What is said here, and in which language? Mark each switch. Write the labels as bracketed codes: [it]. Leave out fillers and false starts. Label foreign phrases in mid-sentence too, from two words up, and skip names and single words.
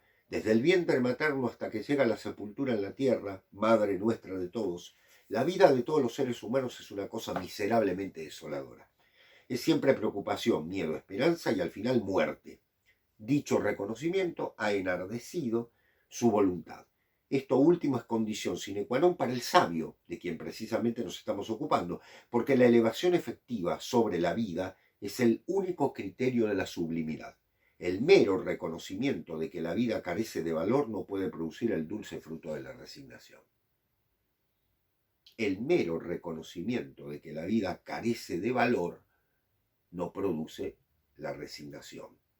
[es] Desde el vientre materno hasta que llega la sepultura en la tierra, madre nuestra de todos, la vida de todos los seres humanos es una cosa miserablemente desoladora. Es siempre preocupación, miedo, esperanza y al final muerte. Dicho reconocimiento ha enardecido su voluntad. Esto último es condición [la] sine qua non [es] para el sabio, de quien precisamente nos estamos ocupando, porque la elevación efectiva sobre la vida es el único criterio de la sublimidad. El mero reconocimiento de que la vida carece de valor no puede producir el dulce fruto de la resignación. El mero reconocimiento de que la vida carece de valor no produce la resignación.